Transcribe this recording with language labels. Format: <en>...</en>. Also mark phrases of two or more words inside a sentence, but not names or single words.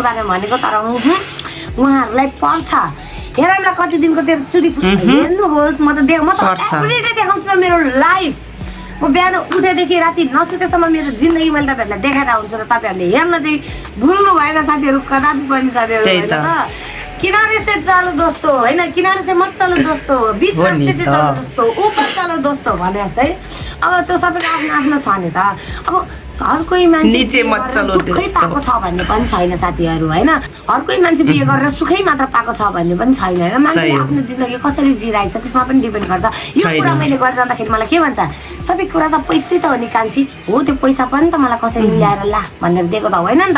<ne>बारेमा भनेको तर उहाँहरूलाई पर्छ हेरौँला कति दिनको तेरो चुरी हेर्नुहोस् म त एभ्रिडे देखाउँछु मेरो लाइफ म बिहान उठेदेखि राति नसुतेसम्म मेरो जिन्दगी मैले तपाईँहरूलाई देखाएर हुन्छ र तपाईँहरूले हेर्न चाहिँ भुल्नु भएन साथीहरू कदापि पनि साथीहरू होइन त</ne> <hi>किनारे से चलो दोस्तो</hi> <ne>होइन</ne> <hi>किनारे से मत चलो दोस्तो बीच रास्ते से चलो दोस्तो ऊपर चलो दोस्तो</hi> <ne>भने जस्तै अब त्यो सबैको आफ्नो आफ्नो छ नि त अब हर कोही मान्छे दुःखै पाएको छ भन्ने पनि छैन साथीहरू होइन हर कोही मान्छे बिहे गरेर सुखै मात्र पाएको छ भन्ने पनि छैन होइन मान्छेले आफ्नो जिन्दगी कसरी जिरहेको छ त्यसमा पनि डिपेन्ड गर्छ यो कुरा मैले गरिरहँदाखेरि मलाई के भन्छ सबै कुरा त पैसै त हो नि कान्छी हो त्यो पैसा पनि त मलाई कसैले ल्याएर ला भनेर दिएको त होइन नि त</ne>